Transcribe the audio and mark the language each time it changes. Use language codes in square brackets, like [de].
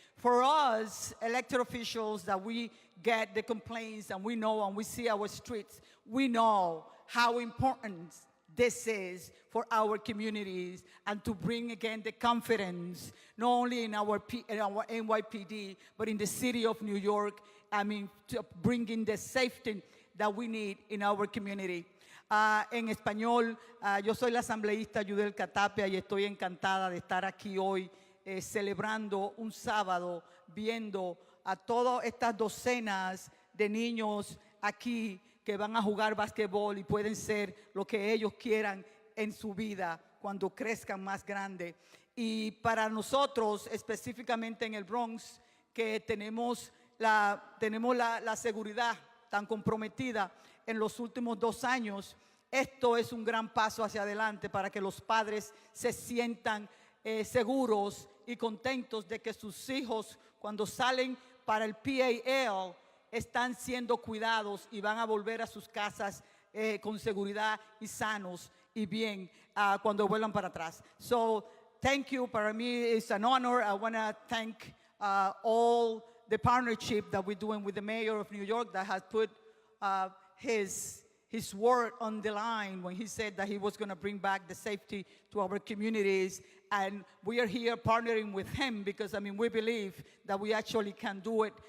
[en] For us, elected officials, that we get the complaints and we know and we see our streets, we know how important this is for our communities, and to bring again the confidence, not only in our NYPD, but in the city of New York, to bring in the safety that we need in our community. [es] En español, yo soy la asambleísta Yadelka Tapia y estoy encantada de estar aquí hoy celebrando un sábado, viendo a todas estas docenas de niños aquí que van a jugar basquetbol y pueden ser lo que ellos quieran en su vida cuando crezcan más grande. Y para nosotros, específicamente en el Bronx, que tenemos la seguridad tan comprometida en los últimos 2 años, esto es un gran paso hacia adelante para que los padres se sientan seguros y contentos de que sus hijos, cuando salen para el PAL, están siendo cuidados y van a volver a sus casas con seguridad y sanos y bien cuando vuelvan para atrás. [en] So, thank you. [es] Para mí [en] it's an honor. I want to thank all the partnership that we're doing with the mayor of New York that has put his word on the line when he said that he was going to bring back the safety to our communities. And we are here partnering with him because, I mean, we believe that we actually can do it.